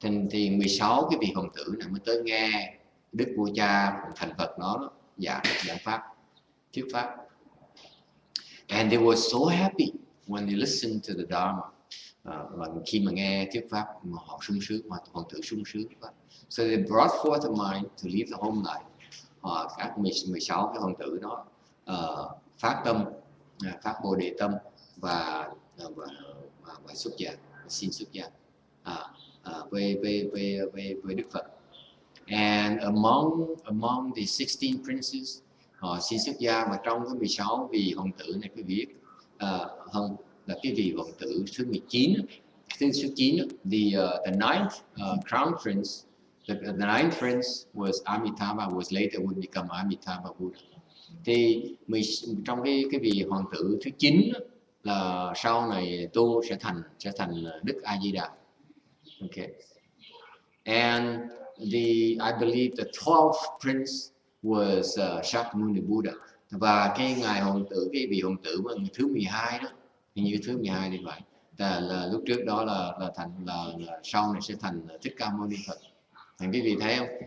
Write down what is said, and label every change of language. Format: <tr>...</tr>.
<vi>Thì 16 cái vị hoàng tử này mới tới nghe Đức Vua Cha thành Phật nó giảng pháp, thuyết pháp.</vi> <en>And they were so happy when they listened to the Dharma.</en> <vi>Và khi mà nghe thuyết pháp mà họ sung sướng, mà hoàng tử sung sướng.</vi> <en>So they brought forth a mind to leave the home life.</en> <vi>Các 16 cái hoàng tử đó phát tâm, phát bồ đề tâm và xuất gia, xin xuất gia với Đức Phật.</vi> <en>And among the 16 princes,</en> <vi>họ xin xuất gia, và trong cái 16 vị hoàng tử này, cái vị hơn là cái vị hoàng tử thứ 19,</vi> <en>the ninth crown prince The ninth prince was Amitabha, was later would become Amitabha Buddha.</en> <vi>Thì trong cái vị hoàng tử thứ 9 là sau này tu sẽ thành Đức A Di Đà.</vi> <en>Okay. And I believe the 12th prince was Shakyamuni Buddha.</en> <vi>Và cái ngài hoàng tử, cái vị hoàng tử thứ 12 đó, hình như thứ 12 thì phải. Là lúc trước đó là sau này sẽ thành Thích Ca Mâu Ni Phật. Thành quý vị thấy không?</vi>